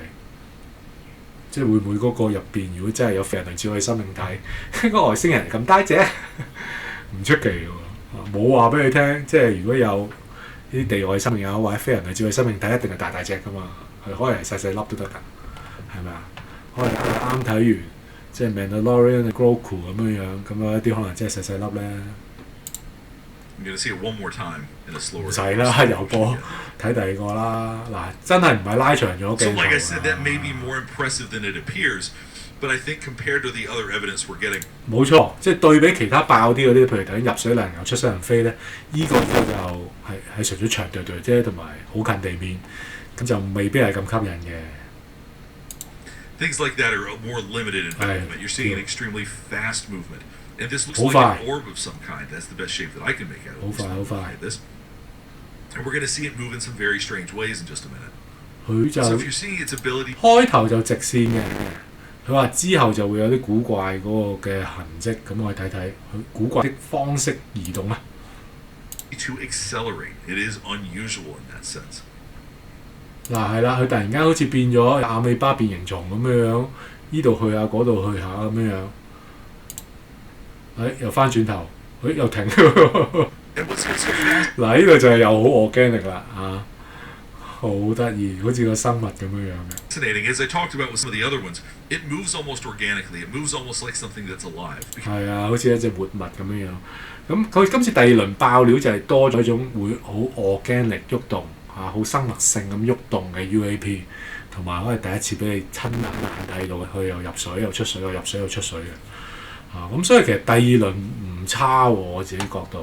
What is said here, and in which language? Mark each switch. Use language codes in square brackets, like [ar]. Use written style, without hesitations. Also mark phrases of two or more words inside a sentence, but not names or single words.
[yue] 即係會唔會嗰個入邊，如果真係有非人類智慧生命體，個外星人咁大隻，唔出奇喎。冇話俾你聽，即係如果有啲地外生命有或者非人類智慧生命體，一定係大隻噶嘛。佢可能係細細粒都得㗎，係咪啊？可能啱睇完，即係 Mandalorian 嘅 Grogu 咁樣，咁有一啲可能真係細細粒咧。 [en] I'm gonna see it one more time in a slower. [yue] 唔使啦，又播睇第二個啦。嗱，真係唔係拉長咗鏡頭。 [en] So like I said, that may be more impressive than it appears, but I think compared to the other evidence we're getting. [yue] 冇錯，即係對比其他爆啲嗰啲，譬如頭先入水能游、出水能飛咧，依個就係純粹長對啫，同埋好近地面，咁就未必係咁吸引嘅。 [en] Things like that are more limited in movement. You're seeing an extremely fast movement. And this looks like an orb of some kind. That's the best shape that I can make out of it. [yue] 好快。 [en] And we're going to see it move in some very strange ways in just a minute. [yue] 佢就 [en] So if you're seeing its ability [yue] 開頭就直線嘅，佢話之後就會有啲古怪嗰個嘅痕跡，咁我哋睇睇佢古怪的方式移動啊！ [en] to accelerate, it is unusual in that sense. [yue] 嗱係啦，佢突然間好似變咗阿米巴變形蟲咁樣，呢度去下嗰度去下咁樣，又翻轉頭，又停。 [en] And what's so fascinating [yue] 嗱呢個就係又好organic啦嚇，好得意，好似個生物咁樣嘅。 [en] as I talked about with some of the other ones, it moves almost organically. It moves almost like something that's alive. [yue] 係啊，好似一隻活物咁樣。咁佢今次第二輪爆料就係多咗一種會好 organic 喐動嚇，好生物性咁喐動嘅 UAP， 同埋可以第一次俾你親眼睇到佢又入水又出水，又入水又出水嘅。咁所以其實第二輪唔差喎，我自己覺得。